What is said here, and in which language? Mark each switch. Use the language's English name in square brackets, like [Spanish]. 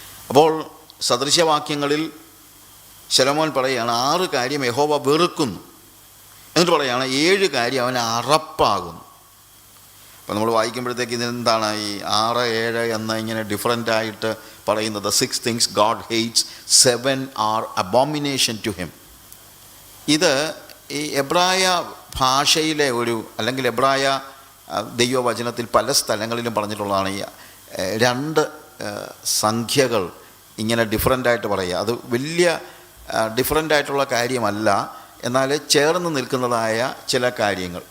[Malayalam] അപ്പോൾ സദൃശ്യവാക്യങ്ങളിൽ ശലോമോൻ പറയുകയാണ് 6 കാര്യം യഹോവ വെറുക്കുന്നു, എന്നിട്ട് പറയുകയാണ് 7 കാര്യം അവന് അറപ്പാകുന്നു. അപ്പോൾ നമ്മൾ വായിക്കുമ്പോഴത്തേക്ക് ഇതെന്താണ് ഈ 6, 7 എന്ന ഇങ്ങനെ ഡിഫറൻ്റായിട്ട് പറയുന്നത്? [English] 6 things God hates, 7 are abomination to him. [Malayalam] ഇത് ഈ എബ്രായ ഭാഷയിലെ അല്ലെങ്കിൽ എബ്രായ ദൈവവചനത്തിൽ പല സ്ഥലങ്ങളിലും പറഞ്ഞിട്ടുള്ളതാണ്. ഈ 2 സംഖ്യകൾ ഇങ്ങനെ ഡിഫറൻ്റായിട്ട് പറയുക. അത് വലിയ ഡിഫറൻ്റായിട്ടുള്ള കാര്യമല്ല, എന്നാൽ ചേർന്ന് നിൽക്കുന്നതായ ചില കാര്യങ്ങൾ.